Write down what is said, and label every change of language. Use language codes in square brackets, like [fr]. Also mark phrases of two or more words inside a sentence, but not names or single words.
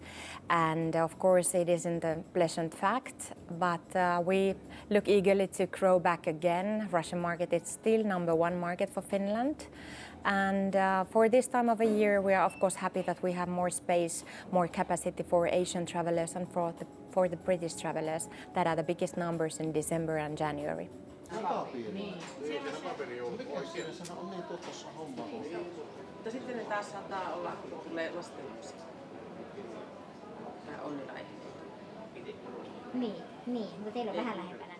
[en] And of course, it isn't a pleasant fact, but we look eagerly to grow back again. Russian market is still #1 market for Finland. And for this time of a year, we are of course happy that we have more space, more capacity for Asian travelers and for the British travelers that are the biggest numbers in December and January. [fi] Mutta sitten ne taas saattaa olla, kun tulee lastenlapsia. Tämä onnilaihe. Niin, mutta teillä on vähän lähempänä.